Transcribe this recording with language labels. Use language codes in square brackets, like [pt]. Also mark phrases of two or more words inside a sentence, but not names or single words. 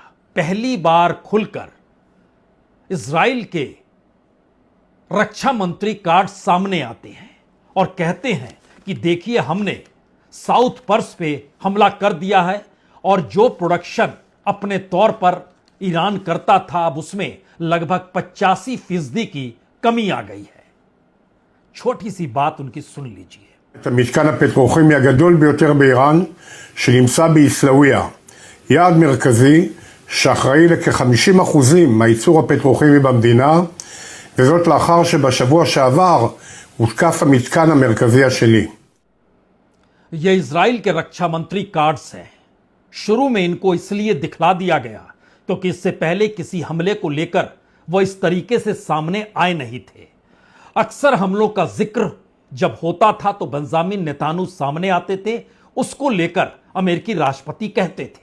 [hi] पहली बार खुलकर इजराइल के रक्षा मंत्री कार्ड सामने आते हैं और कहते हैं कि देखिए हमने साउथ पर्स पे हमला कर दिया है, और जो प्रोडक्शन अपने तौर पर ईरान करता था अब उसमें लगभग 85% की कमी आ गई है। छोटी सी बात उनकी सुन लीजिए। [he] את המתקן הפטרוכימי הגדול ביותר באיראן שנמצא בעיסאוויה, יעד מרכזי שאחראי לכ-50% מהייצור הפטרוכימי במדינה, וזאת לאחר שבשבוע שעבר הותקף המתקן המרכזי השני. [hi] यह इजराइल के रक्षा मंत्री कार्ड्स हैं। शुरू में इनको इसलिए दिखला दिया गया क्योंकि इससे पहले किसी हमले को लेकर वह इस तरीके से सामने आए नहीं थे। अक्सर हमलों का जिक्र जब होता था तो बेंजामिन नेतान्याहू सामने आते थे, उसको लेकर अमेरिकी राष्ट्रपति कहते थे।